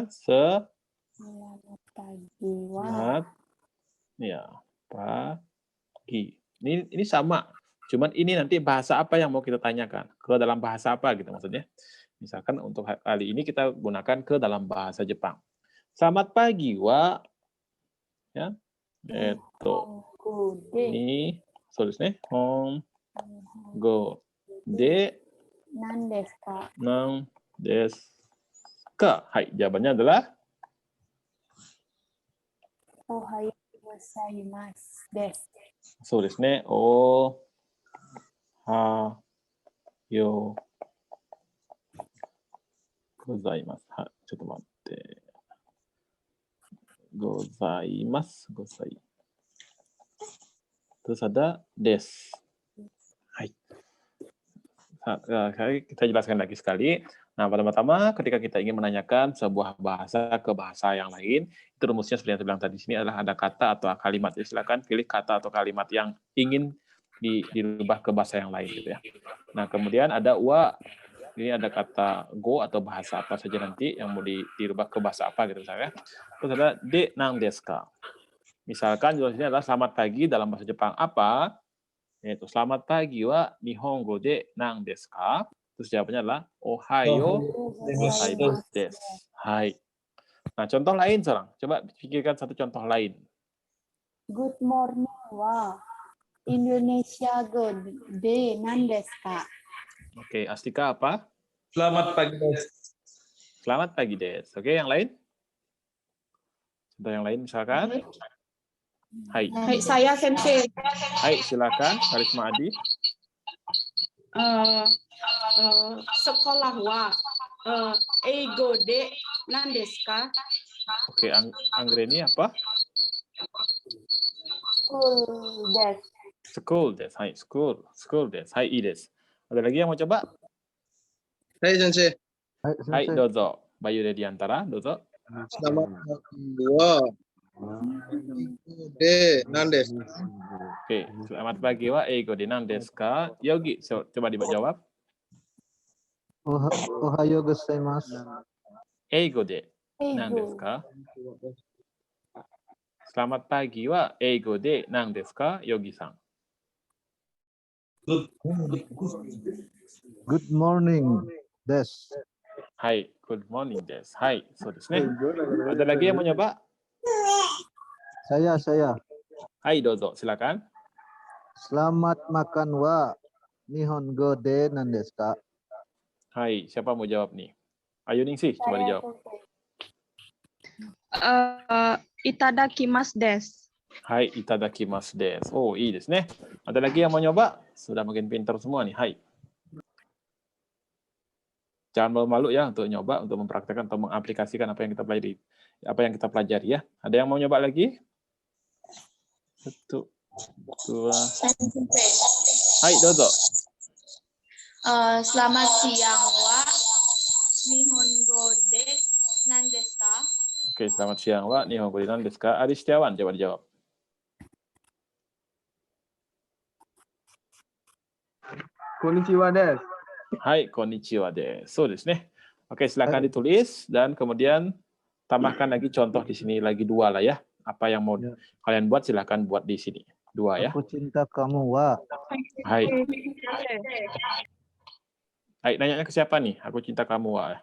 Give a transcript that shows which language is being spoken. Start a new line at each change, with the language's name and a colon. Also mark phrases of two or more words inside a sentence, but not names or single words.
Indonesian: Selamat pagi. Wah. ya, pagi. Ini sama. Cuman ini nanti bahasa apa yang mau kita tanyakan? Ke dalam bahasa apa gitu maksudnya. Misalkan untuk kali ini kita gunakan ke dalam bahasa Jepang. Selamat pagi, wa. Ya.
Japanese: に、そうですね. 語。で. 何ですか? 何ですか?
Indonesian: Hai, jawabannya adalah
Japanese: おはようございますです. そうですね。おはようございます. ちょっと待って. ございます, ござい.
Indonesian: Terus ada des. Hai. Kita jelaskan lagi sekali. Nah, pertama-tama ketika kita ingin menanyakan sebuah bahasa ke bahasa yang lain, itu rumusnya seperti yang saya bilang tadi di sini adalah ada kata atau kalimat. Jadi silakan pilih kata atau kalimat yang ingin dirubah ke bahasa yang lain gitu ya. Nah, kemudian ada wa. Ini ada kata go atau bahasa apa saja nanti yang mau dirubah ke bahasa apa gitu misalnya. Terus ada de
Japanese: 何ですか.
Indonesian: Misalkan jelasnya adalah selamat pagi dalam bahasa Jepang apa? Yaitu selamat pagi
Japanese: は日本語で何ですか?
Indonesian: Terus jawabannya adalah
Japanese: おはようございますです.
Indonesian: Hai. Nah, contoh lain sekarang. Coba pikirkan satu contoh lain.
English: Good morning
Japanese: はインドネシア語で何ですか?
Indonesian: Oke, Astika apa? Selamat pagi, Des. Selamat pagi, Des. Oke, yang lain? Contoh yang lain misalkan? Hai. Hai, saya Sensei. Hai, silakan. Karisma Adi.
Japanese: Sekolah は英語で何ですか?
Indonesian: Oke, Anggreni apa?
Japanese: School desu. School des. Hai, school. School des. Hai, いです.
Indonesian: Ada lagi yang mau coba? Hai, Sensei. Hai, dozo. Bayu Dediantara, dozo. Selamat pagi,
Japanese: は。で、何です.
Indonesian: Oke, selamat pagi
Japanese: は英語で何ですか?
Indonesian: Yogi, coba dijawab.
Japanese: おはようございます. 英語で何ですか?
Indonesian: Selamat pagi
Japanese: は英語で何ですか? Yogi-san.
English: Good morning, des.
Japanese: はい,
English: good morning
Japanese: です。はい、そうですね.
Indonesian: Ada lagi yang mau nyoba? Saya. Hai, dozo, silakan. Selamat makan
Japanese: は日本語で何ですか?
Indonesian: Hai, siapa mau jawab nih? Ayo Ningsih, coba dijawab.
Japanese: いただきますです. はい、いただきますです. Oh、いですね.
Indonesian: Ada lagi yang mau nyoba? Sudah makin pintar semua nih. Hai. Jangan malu-malu ya untuk nyoba, untuk mempraktekkan atau mengaplikasikan apa yang kita pelajari ya. Ada yang mau nyoba lagi? 1, 2, Hai, dozo. Selamat siang,
Japanese: は。日本語で何ですか?
Indonesian: Oke, selamat siang,
Japanese: は。日本語で何ですか?
Indonesian: Adi Setiawan, coba dijawab.
Japanese: こんにちはです. はい、こんにちはです. そうですね.
Indonesian: Oke, silakan ditulis dan kemudian tambahkan lagi contoh di sini lagi 2 lah ya. Apa yang mau kalian buat silakan buat di sini. 2 ya. Aku cinta kamu, Wa. Hai. Hai, nanya ke siapa nih? Aku cinta kamu, Wak.